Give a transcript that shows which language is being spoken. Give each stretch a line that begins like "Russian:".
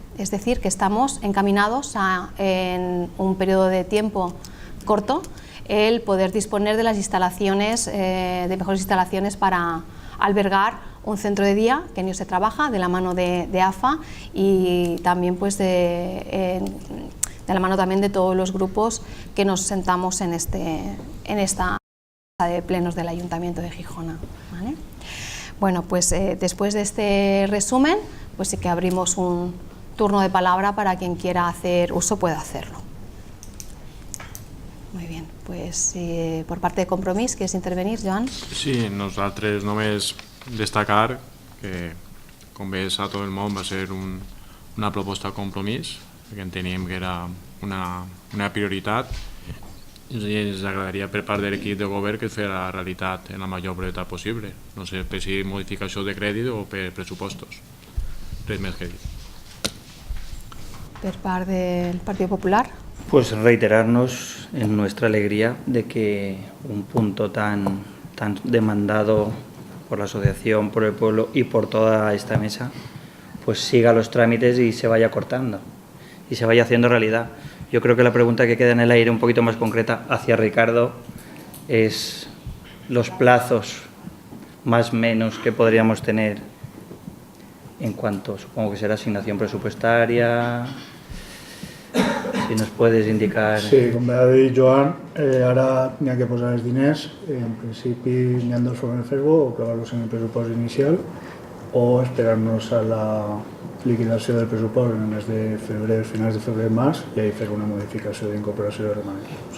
Spanish: Es decir, que estamos encaminados en un periodo de tiempo corto el poder disponer de las instalaciones, de mejores instalaciones para albergar un centro de día que en ello se trabaja de la mano de AFA y también pues de la mano también de todos los grupos que nos sentamos en esta de plenos del Ayuntamiento de Gijona, ¿vale? Bueno, pues después de este resumen, pues sí que abrimos un turno de palabra para quien quiera hacer uso pueda hacerlo. Muy bien, pues por parte de Compromís, ¿quieres intervenir, Joan?
Catalan: Sí, nosaltres només destacar que, com bé a tot el món, va ser una proposta de Compromís, perquè enteníem que era una prioritat i ens agradaria per part de l'equip de govern que es fes la realitat en la major brevetat possible. No sé si modificació de crèdit o per pressupostos. Res més que dir. Per part del Partit Popular.
Spanish: Pues reiterarnos en nuestra alegría de que un punto tan demandado por la asociación, por el pueblo y por toda esta mesa, pues siga los trámites y se vaya cortando y se vaya haciendo realidad. Yo creo que la pregunta que queda en el aire un poquito más concreta hacia Ricardo es los plazos más o menos que podríamos tener en cuanto, supongo que será asignación presupuestaria. Si nos puedes indicar...
Catalan: Sí, com ha dit Joan, ara n'hi ha que posar els diners, en principi n'hi ha dos formes de fer-ho, o clavar-los en el pressupost inicial o esperar-nos a la liquidació del pressupost en el mes de febrer, finals de febrer, març, i ahir fer una modificació d'incorporació de romanents.